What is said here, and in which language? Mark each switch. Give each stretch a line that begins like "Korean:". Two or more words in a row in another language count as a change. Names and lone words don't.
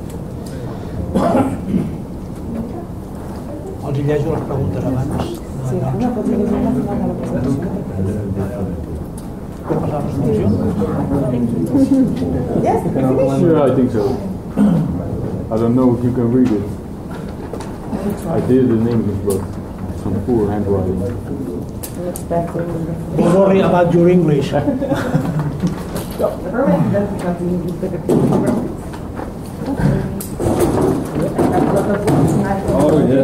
Catalan: Els hi llegeixo les preguntes abans. Sí, no, pots llegir la final de la presentació. Puc passar a la presentació?
English: Yes, you finished? Yeah, I think so. I don't know if you can read it. I did it in English, but some poor handwriting. Don't worry about your English. Oh, yes.